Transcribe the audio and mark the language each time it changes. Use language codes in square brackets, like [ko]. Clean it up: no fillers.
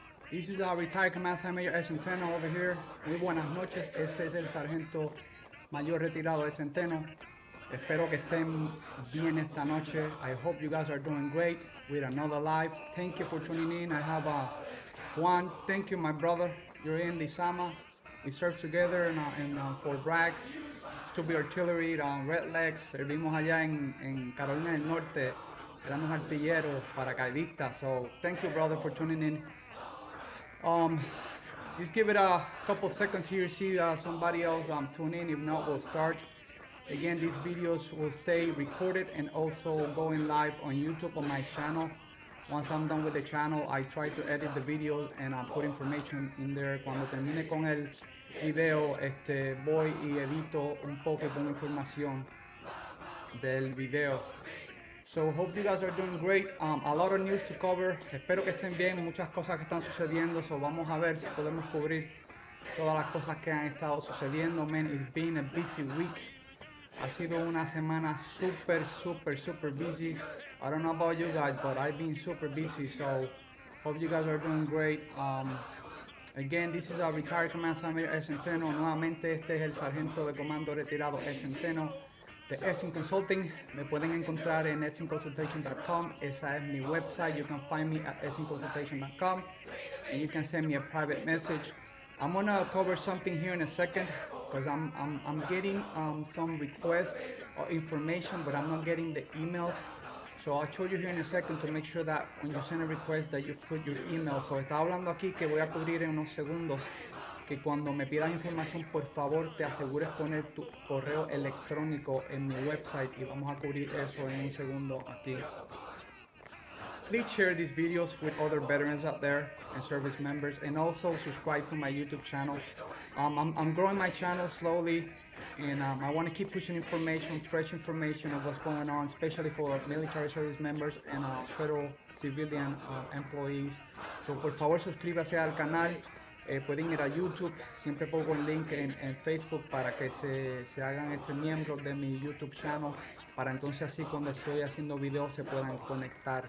[en] This is our retired Command Sergeant Major El Centeno over here. [es] Muy buenas noches. Este es el sargento mayor retirado del Centeno. Espero que estén bien esta noche. [en] I hope you guys are doing great with another live. Thank you for tuning in. I have Juan. Thank you, my brother. You're in Lisama. We served together in Fort Bragg. Stupid Artillery, Red Legs. [es] Servimos allá en Carolina del Norte. Éramos artilleros, paracaidistas. [en] So thank you, brother, for tuning in. Just give it a couple seconds here, see somebody else tune in. If not, we'll start. Again, these videos will stay recorded and also going live on YouTube on my channel. Once I'm done with the channel, I try to edit the videos and put information in there. [es] Cuando termine con el video, voy y edito un poco y pongo información del video. [en] So hope you guys are doing great. A lot of news to cover. Espero que estén bien. [es] Muchas cosas que están sucediendo. So vamos a ver si podemos cubrir todas las cosas que han estado sucediendo. [en] Man, it's been a busy week. Ha sido una semana super busy. I don't know about you guys, but I've been super busy. So hope you guys are doing great. Again, this is our retired Command Sergeant El Centeno. [es] Nuevamente, este es el sargento de comando retirado El Centeno de Edson Consulting. Me pueden encontrar en edsonconsultation.com. Esa es mi website. [en] You can find me at edsonconsultation.com and you can send me a private message. I'm gonna cover something here in a second because I'm getting some requests or information, but I'm not getting the emails. So I'll show you here in a second to make sure that when you send a request that you put your email. [es] So está hablando aquí que voy a cubrir en unos segundos que cuando me pidas información, por favor, te asegures poner tu correo electrónico en mi website y vamos a cubrir eso en un segundo aquí. [en] Please share these videos with other veterans out there and service members, and also subscribe to my YouTube channel. I'm growing my channel slowly, and I want to keep pushing information, fresh information of what's going on, especially for military service members and federal civilian employees. [es] So por favor suscríbase al canal. Pueden ir a YouTube, siempre pongo el link en Facebook para que se hagan miembros de mi YouTube channel, para entonces así cuando estoy haciendo videos se puedan conectar.